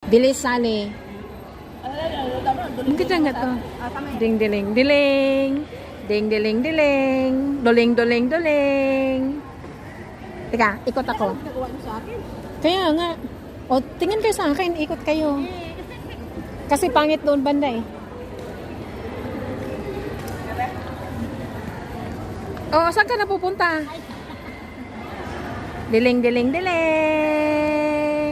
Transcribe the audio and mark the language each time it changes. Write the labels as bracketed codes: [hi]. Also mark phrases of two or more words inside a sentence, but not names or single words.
[tl] Bilis sali. Ang kita nga to. Ding diling diling. Ding diling diling. Doling doling doling. Teka, ikot ako. Kaya nga. O, tingin kayo sa akin. Ikot kayo. Kasi pangit doon banda eh. O, saan ka na pupunta? Diling diling diling.